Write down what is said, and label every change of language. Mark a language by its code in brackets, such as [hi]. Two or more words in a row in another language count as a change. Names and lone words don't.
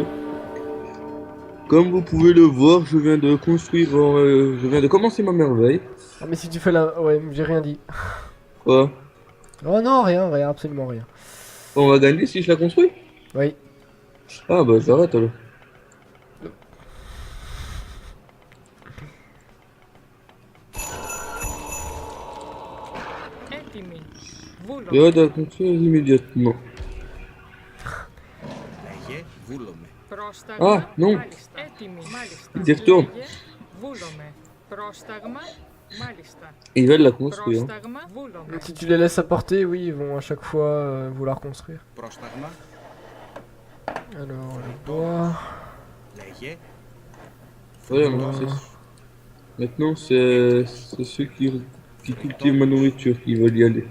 [fr] Comme vous pouvez le voir, je viens de construire, je viens de commencer ma merveille. Ah, mais si tu fais la... Ouais, j'ai rien dit. Quoi? Oh non, rien, rien, absolument rien. On va gagner si je la construis? Oui. Ah bah j'arrête alors. [el] Έτοιμοι. Βούλο. [fr] J'arrête de la construire immédiatement. [el] Λέγε, βούλομαι. Πρόσταγμα. [fr] Ah, non. [el] Μάλιστα. Έτοιμοι. Μάλιστα. [fr] Il y retourne. [el] Λέγε, βούλομαι. Πρόσταγμα. Μάλιστα. [fr] Ils veulent la construire. [el] Πρόσταγμα. Βούλομαι. [fr] Donc, si tu les laisses apporter, oui, ils vont à chaque fois vouloir construire. [el] Πρόσταγμα. [fr] Alors, le bois... [el] Λέγε, [fr] Voilà, maintenant c'est ceux qui cultivent ma nourriture qui veulent y aller.